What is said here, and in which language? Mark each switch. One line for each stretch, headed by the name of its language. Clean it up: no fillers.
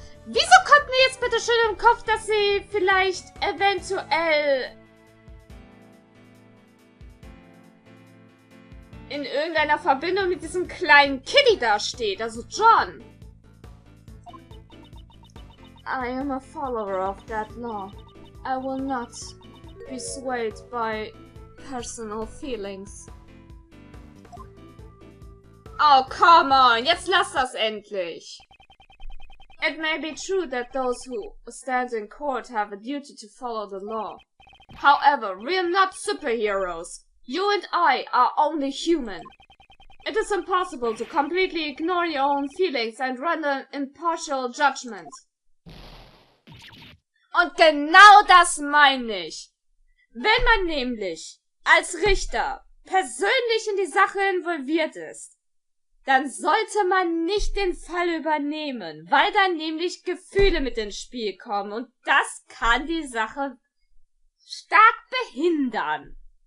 German: Wieso kommt mir jetzt bitte schön im Kopf, dass sie vielleicht eventuell in irgendeiner Verbindung mit diesem kleinen Kitty da steht, also John?
English: I am a follower of that law. I will not be swayed by personal feelings. Oh, come on,
German: jetzt lass das endlich!
English: It may be true that those who stand in court have a duty to follow the law. However, we are not superheroes. You and I are only human. It is impossible to completely ignore your own feelings and render an impartial judgment.
German: Und genau das meine ich. Wenn man nämlich als Richter persönlich in die Sache involviert ist, dann sollte man nicht den Fall übernehmen, weil dann nämlich Gefühle mit ins Spiel kommen und das kann die Sache stark behindern.